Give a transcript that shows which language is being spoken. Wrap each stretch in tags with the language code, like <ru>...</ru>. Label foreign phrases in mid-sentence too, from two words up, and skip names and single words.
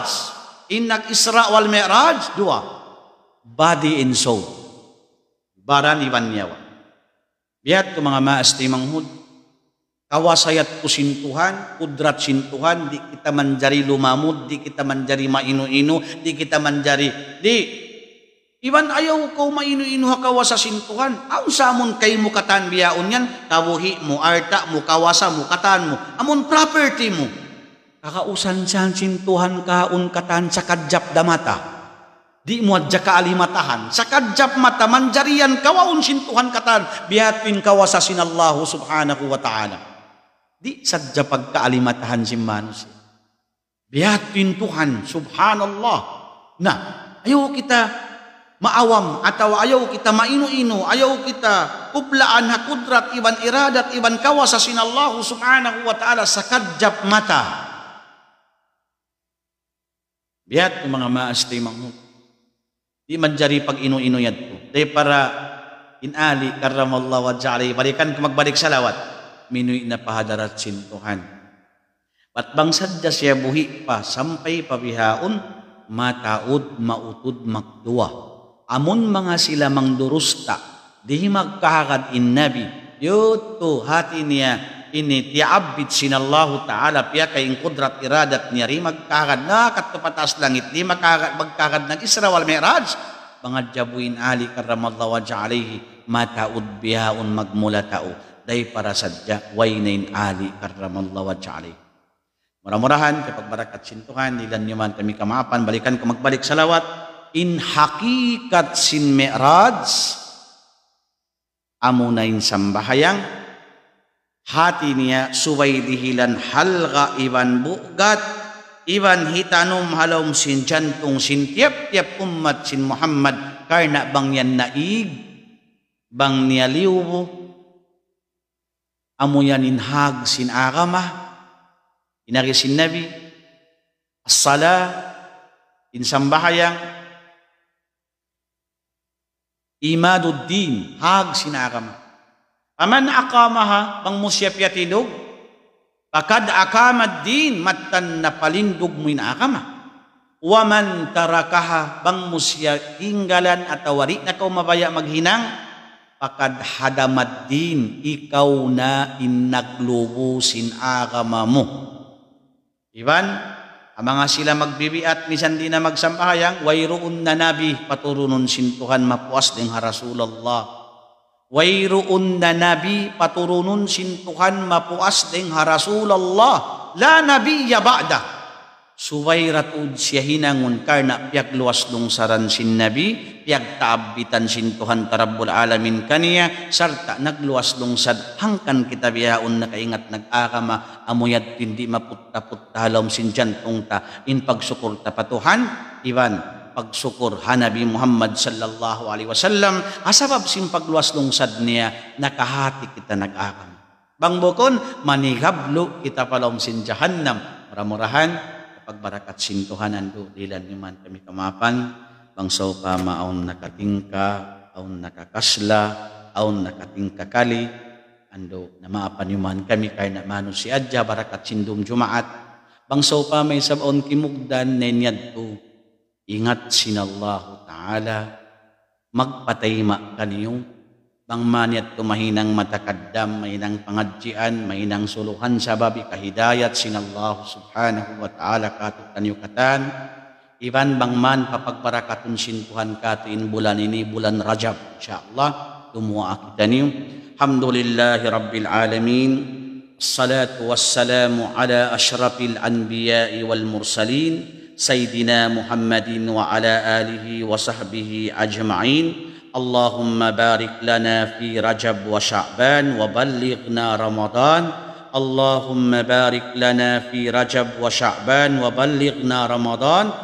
<tsg>Innag Isra wal Mi'raj, dua.</tsg> <en>Body and soul.</en> <tsg>Baran iban niyawa. Biat ko mga maasti manghud. Kawasayat ko sintuhan, kudrat sintuhan, di kita manjari lumamud, di kita manjari mainu-inu, di kita manjari, iban ayaw ko mainu-inu hakawa sa sintuhan. Ang samon kay mo katan biyaon yan, kawuhi mo, arta mo, kawasa mo, katan mo, amon property mo. Kakausan siyan sintuhan kaun katan sa kadjap damata. Di mo adya kaalimatahan. Sa kadjap mata, manjarian kawaun sintuhan katan, bihatin kawasa sinallahu</tsg> <ar>subhanahu wa ta'ala.</ar> <tsg>Di sadya pagkaalimatahan si manus. Bihatin Tuhan, subhanallah. Na, ayaw kita maawam, atau ayaw kita mainu-inu, ayaw kita kublaan hakudrat, iban iradat, iban kawasa sinallahu</tsg> <ar>subhanahu wa ta'ala</ar> <tsg>sa kadjap mata. Bihat ko mga maasti manghut. Di manjari pag inu-inu yad ko. Di para inali</tsg> <ar>karamallahu wa ja'ali.</ar> <tsg>Balikan ko magbalik salawat. Minuy na pahadarat sintuhan. At bang sadya siya buhi pa, sampay pabihaon, mataod, mautud, magduwa. Amon mga sila mangdurusta, di magkahagad in nabi, yuto hati niya, ini tiabit sinallahu ta'ala, piya kayong kudrat iradat niya, ri magkahagad na katupatas langit, di magkahagad ng Isra wal Mi'raj, mga jabuin ali</tsg> <ar>karamallahu wa ja'alihi,</ar> <tsg>mataod bihaon magmulatao. Day para sadya, waynain ali</tsg> <ar>karamallahu wa ja'ali.</ar> <tsg>Murah-murahan, kapag barakat sintuhan, nilan niman kami kamapan, balikan ko magbalik salawat. In hakikat sin mi'raj, amunain sambahayang, hati niya suway dihilan halga iban bugat, iban hitanum halom sin jantung sin tiap-tiap umat sin Muhammad, karena bang yan naig, bang niyaliw, amuyan inhag sin agamah, inari sin nabi, as-sala, insambahayang, imaduddin, hag sin agamah. Aman akamaha, bang musyapyatidog, pakad akamad din, matan na palindog mo in agamah. Waman tarakaha, bang musyahinggalan at awari na kau mabaya maghinang, pakad hadamad din, ikaw na inaglubusin agama mo. Iban, ang mga sila magbibiat, misan di na magsampahayang, wayroon na nabi, paturunon sintuhan mapuas ding ha Rasulullah. Wayroon na nabi, paturunon sintuhan mapuas ding ha Rasulullah.</tsg> <ar>La nabiyya ba'da.</ar> <tsg>Suwayratud siya hinangon karna piag luwas lungsaran sin nabi, piag kaabitan sin Tuhan</tsg> <ar>Rabbul Alamin</ar> <tsg>kaniya, sarta nagluwas lungsad hangkan kita biyaon na kaingat nag-akama, amuyad hindi maputta-putta halom sin jantong ta, in pagsukur ta patuhan, iban, pagsukur ha Nabi Muhammad</tsg> <ar>sallallahu alaihi wasallam,</ar> <tsg>asabab sin pagluwas lungsad niya, nakahati kita nag-akama. Bangbukon, manigablo kita palom sin jahannam, murah-murahan, pagbarakat sintuhan ando dilan niman kami kamapan bangsaw pa maaon nakatingka aon nakakasla aon nakatingka kali ando na maapan yuman kami kay na mano si adja barakat sindum jumaat bangsaw pa may sabon kimugdan nenyad to ingat sinallahu taala magpatayma kaniyong bangmaniat tumahinang matakaddam, mahinang pangadjian, mahinang suluhan sa babi kahidayat sinallahu</tsg> <ar>subhanahu wa ta'ala</ar> <tsg>kato kanyukatan. Iban bangman papagbarakatun sintuhan kato in bulan ini, bulan Rajab. InsyaAllah, tumuwa kita niyo.</tsg> <ar>Alhamdulillahi Rabbil Alamin. Assalatu wassalamu ala ashrafil anbiya'i wal mursalin. Sayyidina Muhammadin wa ala alihi wa sahbihi ajma'in. اللهم بارك لنا في رجب وشعبان وبلغنا رمضان اللهم بارك لنا في رجب وشعبان وبلغنا رمضان</ar>